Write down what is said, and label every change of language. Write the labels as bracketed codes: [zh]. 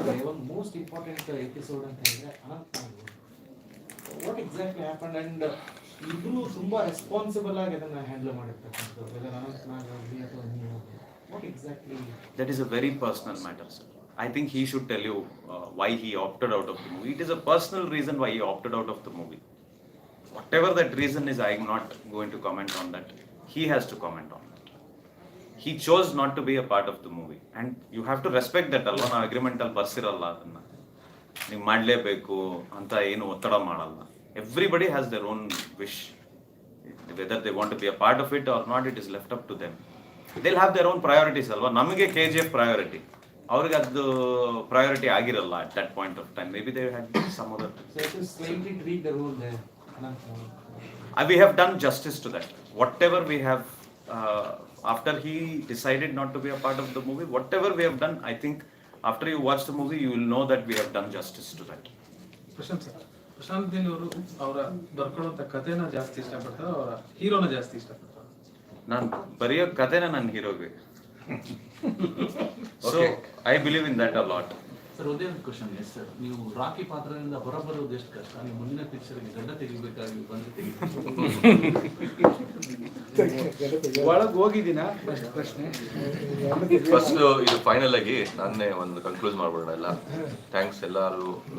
[en] One most important episode [kn] ಅಂತ ಹೇಳಿದ್ರೆ [en] Anantnag. What exactly happened and [kn] ಇಬ್ರು ತುಂಬಾ ರೆಸ್ಪಾನ್ಸಿಬಲ್ ಆಗಿ ಅದನ್ನ ಹ್ಯಾಂಡಲ್ ಮಾಡಿರ್ತಕ್ಕಂಥದ್ದು, ವೆದರ್ ಅನಂತನಾಗ್ ಆಗಲಿ ಅಥವಾ ನೀವು, [en] what exactly? That is a very personal matter, sir. I think he should tell you why he opted out of the movie. It is a personal reason why he opted out of the movie. Whatever that reason is, I am not going to comment on that. He has to comment on that. He chose not to be a part of the movie, and you have to respect that. [kn] Alva na agreement al barsiರಲ್ಲ ಅದನ್ನ ನೀವು ಮಾಡಲೇಬೇಕು ಅಂತ ಏನು ಒತ್ತಡ ಮಾಡಲ್ಲ. [en] Everybody has their own wish. Whether they want to be a part of it or not, it is left up to them. They'll have their own priorities ಅಲ್ವಾ. [kn] ನಮಗೆ KGF priority, ಅವ್ರಿಗೆ ಅದು priority ಆಗಿರಲ್ಲ [en] at that point of time. Maybe they had some other. So it is slightly tweak the role there. We have done justice to that. Whatever we have, after he decided not to be a part of the movie, whatever we have done, I think after you watch the movie, you will know that we have done justice to that. [kn] Prashant Neel ಅವರು ಅವರ ಬರ್ಕೊಳ್ಳುವಂತ ಕಥೆನ ಜಾಸ್ತಿ ಇಷ್ಟಪಡ್ತಾರೆ, ಅವರ ಹೀರೋನ ಜಾಸ್ತಿ ಇಷ್ಟಪಡ್ತಾರೆ? ನಾನು ಬರೆಯೋ ಕಥೆನ ನನ್ನ ಹೀರೋಗೆ. [en] So I believe in that a lot. [kn] Sir, ಒಂದೇ ಒಂದು ಕ್ವಶನ್. ಎಸ್ ಸರ್, ನೀವು ರಾಕಿ ಪಾತ್ರದಿಂದ ಹೊರಬರೋದು ಎಷ್ಟು ಕಷ್ಟ? ನೀವು ಮುಂದಿನ ಪಿಕ್ಚರ್ಗೆ ಗಡ್ಡ ತೆಗಿಬೇಕಾಗಿ ಬಂದು ಒಳಗೆ ಹೋಗಿದ್ದೀನ ಪ್ರಶ್ನೆ. ಫಸ್ಟ್ ಇದು ಫೈನಲ್ ಆಗಿ ನಾನೇ ಒಂದು ಕನ್ಕ್ಲೂಸ್ ಮಾಡ್ಬಿಡೋಣ ಎಲ್ಲ. ಥ್ಯಾಂಕ್ಸ್ ಎಲ್ಲರೂ.